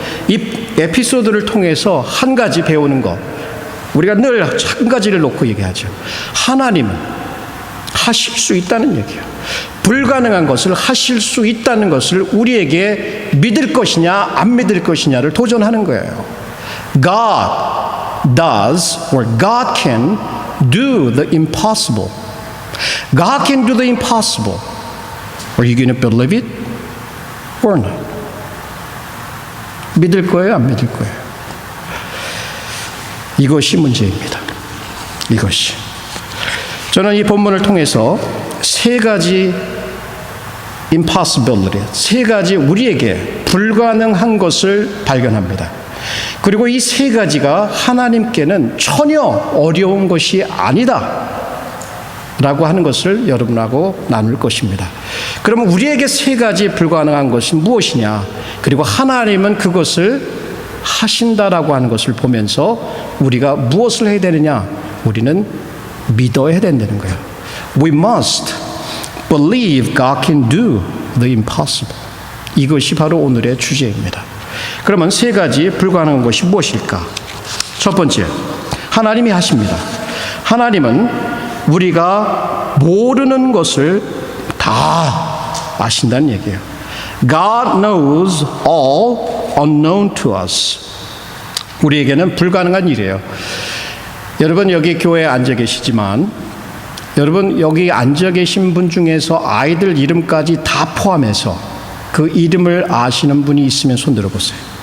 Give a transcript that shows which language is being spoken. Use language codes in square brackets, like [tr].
[ko] 이 에피소드를 통해서 한 가지 배우는 것, 우리가 늘 한 가지를 놓고 얘기하죠. 하나님은 하실 수 있다는 얘기예요. 불가능한 것을 하실 수 있다는 것을 우리에게 믿을 것이냐 안 믿을 것이냐를 도전하는 거예요. [en] God does or God can do the impossible. God can do the impossible. Are you going to believe it or not? [ko] 믿을 거예요, 안 믿을 거예요? 이것이 문제입니다. 이것이. 저는 이 본문을 통해서 세 가지 impossibility, 세 가지 우리에게 불가능한 것을 발견합니다. 그리고 이 세 가지가 하나님께는 전혀 어려운 것이 아니다 라고 하는 것을 여러분하고 나눌 것입니다. 그러면 우리에게 세 가지 불가능한 것이 무엇이냐, 그리고 하나님은 그것을 하신다라고 하는 것을 보면서 우리가 무엇을 해야 되느냐, 우리는 믿어야 된다는 거예요. [en] We must believe God can do the impossible. [ko] 이것이 바로 오늘의 주제입니다. 그러면 세 가지 불가능한 것이 무엇일까? 첫 번째, 하나님이 하십니다. 하나님은 우리가 모르는 것을 다 아신다는 얘기예요. [en] God knows all unknown to us. [ko] 우리에게는 불가능한 일이에요. 여러분 여기 교회에 앉아 계시지만 여러분 여기 앉아 계신 분 중에서 아이들 이름까지 다 포함해서 그 이름을 아시는 분이 있으면 손 들어보세요.